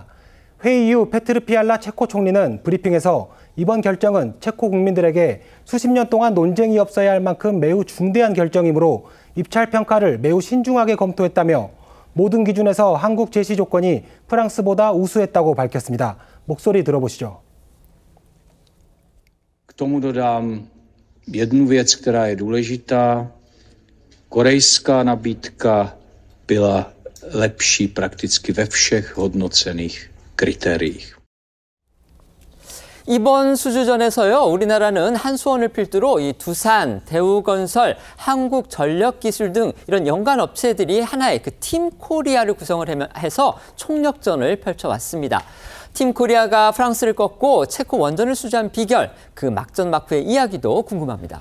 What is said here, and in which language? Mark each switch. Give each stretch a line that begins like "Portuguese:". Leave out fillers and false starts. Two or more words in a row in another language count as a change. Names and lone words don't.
Korean: 회의 이후 페트르 피알라 체코 총리는 브리핑에서 이번 결정은 체코 국민들에게 수십 년 동안 논쟁이 없어야 할 만큼 매우 중대한 결정이므로 입찰 평가를 매우 신중하게 검토했다며 모든 기준에서 한국 제시 조건이 프랑스보다 우수했다고 밝혔습니다. 목소리 들어보시죠.
Czech: K tomu dodám jednu věc, která je důležitá. Korejská nabídka byla lepší prakticky ve všech hodnocených kritériích.
Korean: 이번 수주전에서요, 우리나라는 한수원을 필두로 이 두산, 대우건설, 한국전력기술 등 이런 연관 업체들이 하나의 그 팀 코리아를 구성을 해서 총력전을 펼쳐왔습니다. 팀 코리아가 프랑스를 꺾고 체코 원전을 수주한 비결, 그 막전 막후의 이야기도 궁금합니다.